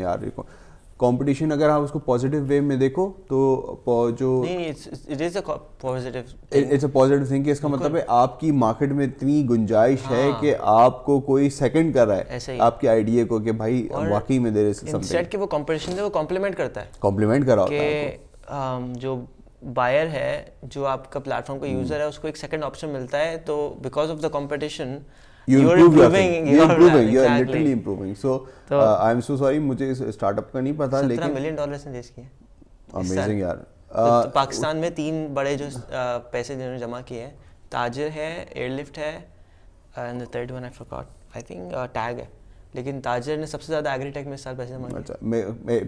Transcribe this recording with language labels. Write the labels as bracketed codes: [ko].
[ur] یار کمپٹیشن اگر آپ اس کو پازیٹیو وے میں دیکھو تو جو [en] it's a positive thing, [ur] کہ اس کا مطلب ہے آپ کی مارکیٹ میں اتنی گنجائش ہے کہ آپ کو کوئی سیکنڈ کر رہا ہے آپ کے آئیڈیا کو, کہ بھائی واقعی میں [en] there is something [ur] کہ وہ کمپٹیشن ہے وہ کمپلیمنٹ کرتا ہے, کمپلیمنٹ کرا ہوتا ہے کہ جو بائر ہے, جو آپ کا پلیٹ فارم کا یوزر ہے, اس کو ایک سیکنڈ آپشن ملتا ہے. تو because of the competition [en] you're improving, you're literally improving. So I'm so sorry, [ur] مجھے اس اسٹارٹ اپ کا نہیں پتا, لیکن $17 ملین سے ریز کیے. امیزنگ یار. پاکستان میں 3 بڑے جو پیسے جنہوں نے جمع کیے ہیں, تاجر ہے, ایئر لفٹ ہے, and [en] the third one I forgot, I think [ur] tag ہے. لیکن تاجر نے سب سے زیادہ ایگری ٹیک میں اس سال پیسے جمع کیے.